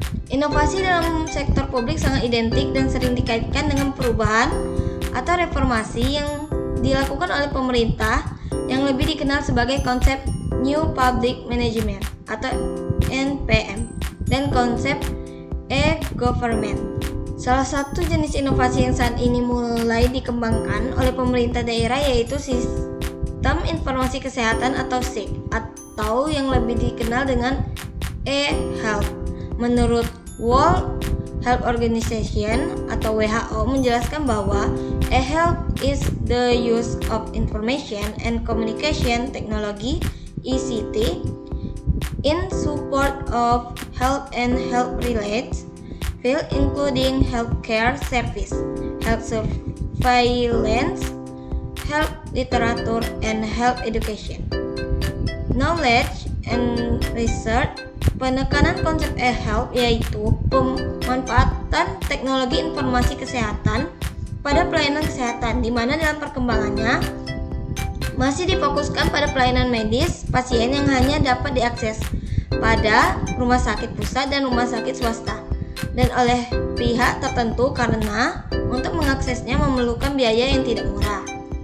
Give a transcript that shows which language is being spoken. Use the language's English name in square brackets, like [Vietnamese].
[Indonesian] Inovasi dalam sektor publik sangat identik dan sering dikaitkan dengan perubahan atau reformasi yang dilakukan oleh pemerintah yang lebih dikenal sebagai konsep New Public Management atau NPM dan konsep e-government. Salah satu jenis inovasi yang saat ini mulai dikembangkan oleh pemerintah daerah yaitu Sistem Informasi Kesehatan atau SIK atau yang lebih dikenal dengan e-health. Menurut World Health Organization atau WHO menjelaskan bahwa [English] e-health is the use of information and communication technology (ICT) in support of health and health-related field including healthcare service, health surveillance, health literature, and health education. Knowledge and research. [Indonesian] Penekanan konsep e-health yaitu pemanfaatan teknologi informasi kesehatan pada pelayanan kesehatan, di mana dalam perkembangannya masih difokuskan pada pelayanan medis pasien yang hanya dapat diakses pada rumah sakit pusat dan rumah sakit swasta dan oleh pihak tertentu karena untuk mengaksesnya memerlukan biaya yang tidak murah.